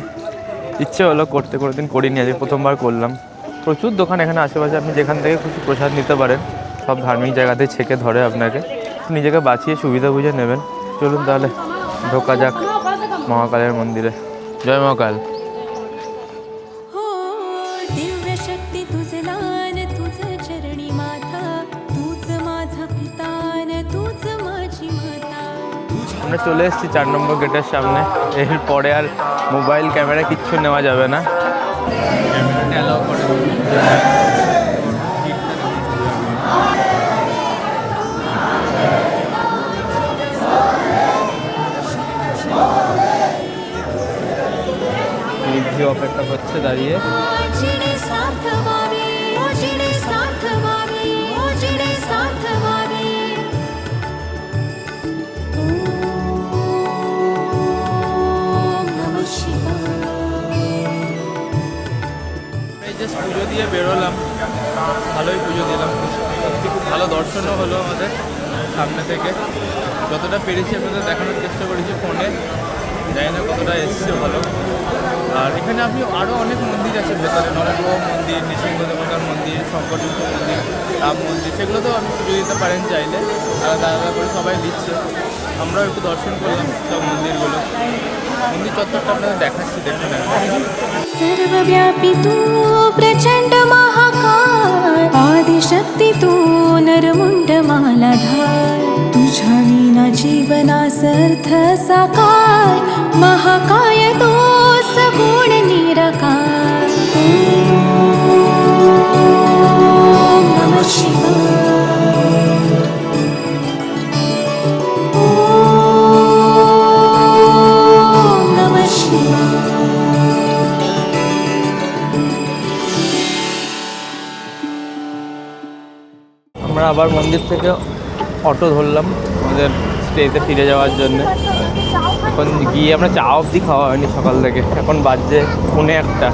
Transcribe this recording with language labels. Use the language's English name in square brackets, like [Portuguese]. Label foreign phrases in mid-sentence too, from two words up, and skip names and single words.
[Bangla] ইচ্ছে হলো করতে, কোনোদিন করিনি, আজকে প্রথমবার করলাম। প্রচুর দোকান এখানে আশেপাশে, আপনি যেখান থেকে খুশি প্রসাদ নিতে পারেন। সব ধার্মিক জায়গাতে ছেঁকে ধরে আপনাকে, নিজেকে বাঁচিয়ে সুবিধা বুঝে নেবেন। চলুন তাহলে ঢোকা যাক মহাকালের মন্দিরে। জয় মহাকাল। [Marathi] हो दिव्य शक्ती तुझ लान तुझ चरणी माथा तूच माझा पिता न तूच माझी माता। [Bangla] আমরা চলে এসেছি 4 নম্বর গেটের সামনে। এরপরে আর [English] mobile camera [Bangla] কিচ্ছু নেওয়া যাবে না। ক্যামেরাটা অ্যালাউ করে রিদ্ধি অপেক্ষা করছে দাঁড়িয়ে। [Marathi] जिने साथ व्हावे ओ जिने साथ व्हावे ओ जिने साथ व्हावे। [Sanskrit] ओम नमः शिवाय। [Bangla] এই জাস্ট পুজো দিয়ে বেরোলাম, ভালোই পুজো দিলাম, সত্যি খুব ভালো দর্শনও হলো আমাদের সামনে থেকে। যতটা পেরেছি আপনাদের দেখানোর চেষ্টা করেছি ফোনে, জানি না কতটা এসছে ভালো। আর এখানে আপনি আরও অনেক মন্দির আছে ভেতরে, নবগ্রহ মন্দির, নৃসিংহ দেবতার মন্দির, শঙ্করযুক্ত মন্দির, রাম মন্দির, সেগুলোতেও আপনি পুজো দিতে পারেন চাইলে। আলাদা আলাদা করে সবাই দিচ্ছে, আমরাও একটু দর্শন করলাম সব মন্দিরগুলো। মন্দির চত্বরটা আপনাদের দেখাচ্ছি, দেখুন। [Marathi] सर्वव्यापी तू प्रचंड महाकाय आदिशक्ती तू नरमुंड मालाधार तुझ्या विना जीवनास अर्थ साकार महाकाय तो सगुण निराकार। [Sanskrit] ओम नमः शिवाय। ओम नमः शिवाय। [Bangla] আমরা আবার মন্দির থেকে অটো ধরলাম আমাদের স্টেতে ফিরে যাওয়ার জন্য। এখন গিয়ে আমরা চা অবধি খাওয়া হয়নি সকাল থেকে, এখন বাজছে 1:45।